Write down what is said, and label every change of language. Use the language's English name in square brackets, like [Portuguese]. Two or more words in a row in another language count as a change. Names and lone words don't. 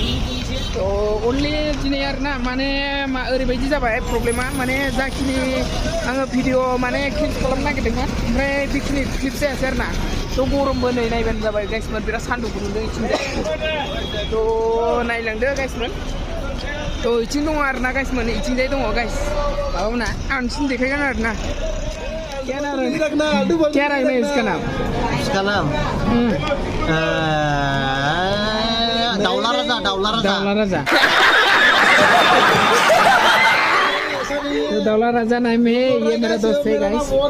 [Bodo] तो अनलि दिनै आरोना माने ओरैबायदि जाबाय प्रब्लेमा माने जाखिनि आङो भिडिअ माने क्लिप खालामनो नागिरदोंमोन ओमफ्राय बेखिनि क्लिप जायासै आरोना। तो गरमबो नै नायबानो जाबाय गाइसमोन बिराद सान्दुंबो नुदों इथिंजाय। तो नायलांदो गाइसमोन। तो इथिं दङ आरोना गाइसमोन इथिंजाय दङ गाइस माबामोना आं नोंसिनो देखायगोन आरोना। [Hindi] क्या रखना है इसका नाम? इसका नाम दाउला राजा। तो दाउला राजा नाम है। ये मेरा दोस्त है गाइस।